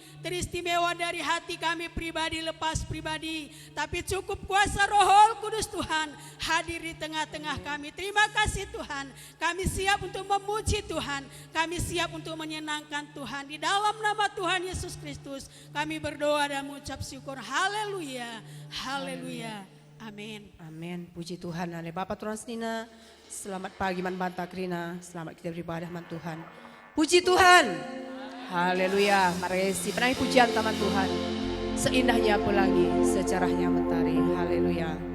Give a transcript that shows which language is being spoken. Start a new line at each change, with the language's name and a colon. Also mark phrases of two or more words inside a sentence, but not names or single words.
Indonesian: Teristimewa dari hati kami pribadi lepas pribadi, tapi cukup kuasa Roh Kudus Tuhan hadir di tengah-tengah kami. Terima kasih Tuhan, kami siap untuk memuji Tuhan, kami siap untuk menyenangkan Tuhan. Di dalam nama Tuhan Yesus Kristus kami berdoa dan mengucap syukur. Haleluya, haleluya, amin. Amin. Puji Tuhan. Ale Bapak Tuhan Nina, selamat pagi man bantak Rina, selamat kita beribadah man Tuhan. Puji Tuhan. Haleluya.
Batak Karo: Mari si penahi pujian taman Tuhan.
Indonesian: Seindahnya pelangi, secerahnya mentari. Haleluya.